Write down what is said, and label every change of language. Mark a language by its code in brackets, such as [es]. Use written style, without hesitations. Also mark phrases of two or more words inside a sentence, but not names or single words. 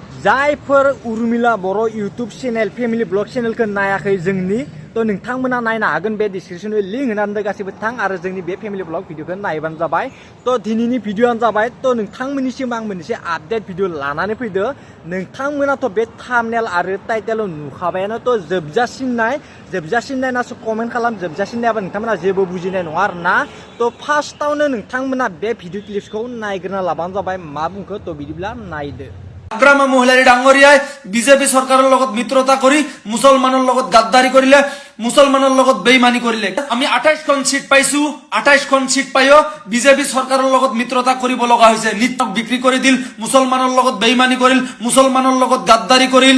[brx] जायफोर उर्मिला बर' इउटुब चेनेल [en] family blog [brx] चेनेलखौ नायाखै जोंनि तो नोंथांमोना नायनो हागोन बे डिसक्रिप्शनाव लिंक होनानै गासिबो थां आरो जोंनि बे [en] family blog [brx] भिडिअखौ नायबानो जाबाय तो दिनैनि भिडिअआनो जाबाय तो नोंथांमोननिसिम आं मोनसे [en] update video [brx] लानानै फैदो नोंथांमोनाथ' बे थाम्बनेल आरो टाइटेलाव नुखाबायानो तो जोबजासिम नायनासो कमेन्ट खालाम जोबजासिम नायाबा नोंथांमोना जेबो बुजिनाय नङा आरोना तो फार्स्टआवनो नोंथांमोना बे भिडिअ क्लिप्सखौ नायग्रोना लाबानो जाबाय मा बुंखो तो बिदिब्ला नायदो [as] আগ্রামা মহিলাৰী ডাঙৰীয়াই বিজেপি চৰকাৰৰ লগত মিত্ৰতা কৰি মুছলমানৰ লগত গাদ্দাৰী কৰিলে মুছলমানৰ লগত বেইমানি কৰিলে আমি 28খন সিট পাইছো 28খন সিট পাইও বিজেপি চৰকাৰৰ লগত মিত্ৰতা কৰিব লগা হৈছে নিত্যক বিক্ৰী কৰি দিল মুছলমানৰ লগত বেইমানি কৰিল মুছলমানৰ লগত গাদ্দাৰী কৰিল